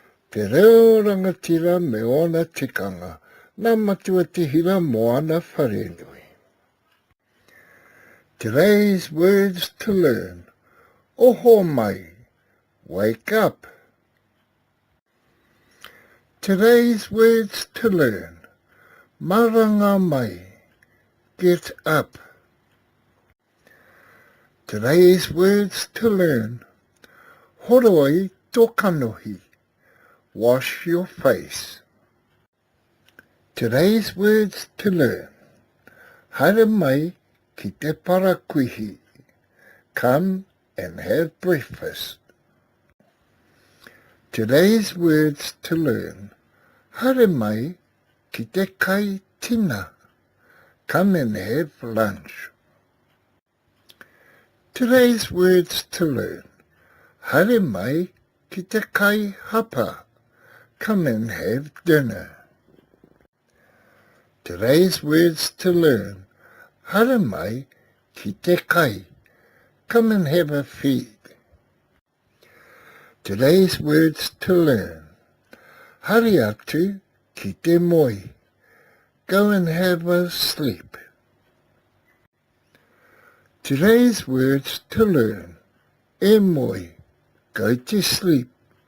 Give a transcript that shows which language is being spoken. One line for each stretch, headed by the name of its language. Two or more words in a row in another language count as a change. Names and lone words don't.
Māori: Te Reo Rangatira me ona tikanga, nā matua te hira moana wharenui.
English: Today's words to learn.
Māori: Oho mai,
English: wake up. Today's words to learn.
Māori: Maranga mai,
English: get up. Today's words to learn.
Māori: Horoi tokanohi,
English: wash your face. Today's words to learn.
Māori: Hare mai ki te parakuihi,
English: come and have breakfast. Today's words to learn.
Māori: Hare mai ki te kai tina,
English: come and have lunch. Today's words to learn.
Māori: Hare mai ki te kai hapa,
English: come and have dinner. Today's words to learn.
Māori: Hare mai ki te kai,
English: come and have a feed. Today's words to learn.
Māori: Hare atu ki te moi,
English: go and have a sleep. Today's words to learn.
Māori: E moi,
English: go to sleep.